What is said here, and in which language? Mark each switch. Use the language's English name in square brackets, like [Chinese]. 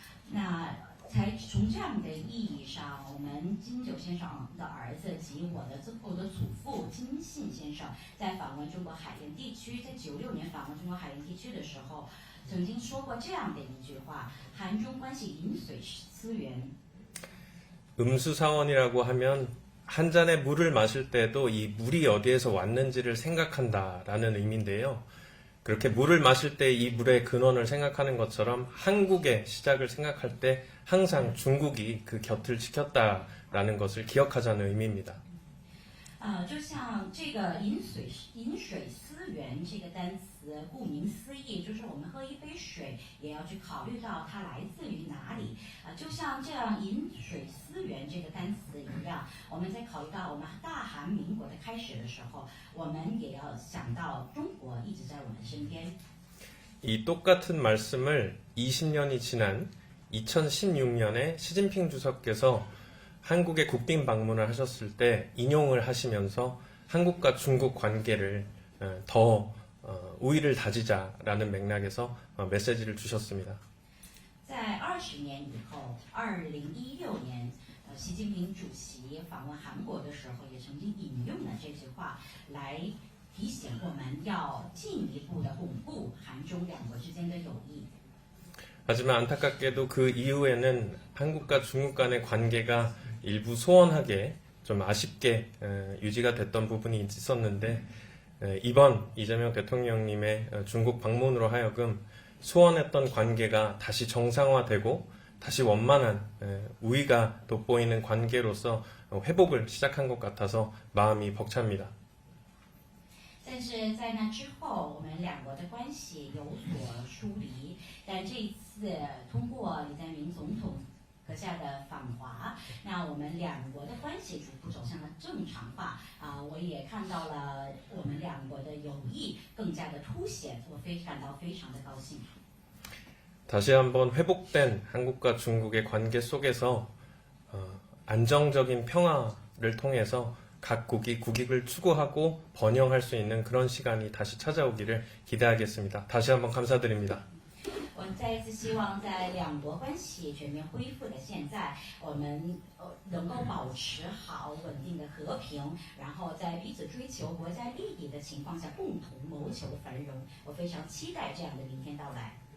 [Chinese] 那从这样的意义上，我们金九先生的儿子及我的祖父金信先生在访问中国海盐地区，在96年访问中国海盐地区的时候，曾经说过这样的一句话：韩中关系饮水思源。 [Korean] 음수사원이라고 하면 한 잔의 물을 마실 때도 이 물이 어디에서 왔는지를 생각한다라는 의미인데요. 그렇게 물을 마실 때 이 물의 근원을 생각하는 것처럼 한국의 시작을 생각할 때 항상 중국이 그 곁을 지켰다라는 것을 기억하자는 의미입니다. [Chinese] 就像这个饮水思源这个单词，顾名思义，就是我们喝一杯水也要去考虑到它来自于哪里。就像这样饮水思源这个单词一样，我们在考虑到我们大韩民国的开始的时候，我们也要想到中国一直在我们身边。 [Korean] 이 똑같은 말씀을 20년이 지난 2016년에 시진핑 주석께서 한국에 국빈 방문을 하셨을 때 인용을 하시면서 한국과 중국 관계를 더 우위를 다지자라는 맥락에서 메시지를 주셨습니다. [Chinese] 在20年以后，2016年，习近平主席访问韩国的时候，也曾经引用了这句话来提醒我们要进一步的巩固韩中两国之间的友谊。 [Korean] 하지만 안타깝게도 그 이후에는 한국과 중국 간의 관계가 일부 소원하게 좀 아쉽게 유지가 됐던 부분이 있었는데 이번 이재명 대통령님의 중국 방문으로 하여금 소원했던 관계가 다시 정상화되고 다시 원만한 우위가 돋보이는 관계로서 회복을 시작한 것 같아서 마음이 벅찹니다. [Chinese] 但是在那之后，我们两国的关系有所疏离。但这一次通过李在明总统阁下的访华，那我们两国的关系逐步走向了正常化我也看到了我们两国的友谊更加的凸显，我感到非常的高兴。 [Korean] 다시 한번 회복된 한국과 중국의 관계 속에서 안정적인 평화를 통해서 각 국익을 추구하고 번영할 수 있는 그런 시간이 다시 찾아오기를 기대하겠습니다. 다시 한번 감사드립니다. [Chinese] 我们再一次希望在两国关系全面恢复的现在，我们能够保持好稳定的和平，然后在彼此追求国家利益的情况下，共同谋求繁荣。我非常期待这样的明天到来。